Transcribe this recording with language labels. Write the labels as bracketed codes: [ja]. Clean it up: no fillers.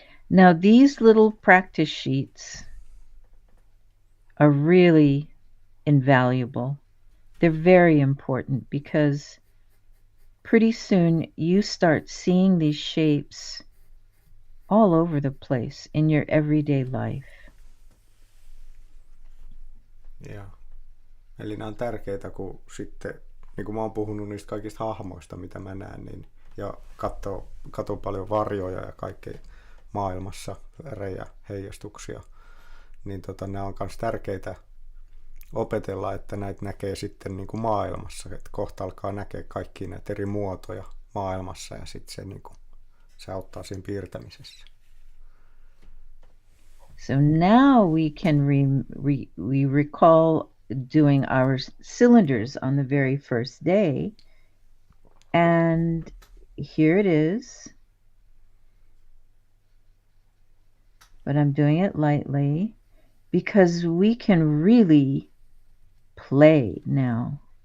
[en] Now these little practice sheets are really invaluable. They're very important because pretty soon you start seeing these shapes all over the place in your everyday life. Yeah. [fi] Eli nämä on tärkeitä, kun sitten, niin kuin mä oon puhunut niistä kaikista hahmoista, mitä mä näen, niin, ja katsoo paljon varjoja ja kaikkea maailmassa, värejä, heijastuksia, niin nämä on myös tärkeitä opetella, että näitä näkee sitten niin kuin maailmassa, että kohta alkaa näkee kaikkia näitä eri muotoja maailmassa, ja sitten se, niin kuin, se auttaa siinä piirtämisessä. [en] So now we can we recall doing our cylinders on the very first day, and here it is, but I'm doing it lightly because we can really play now.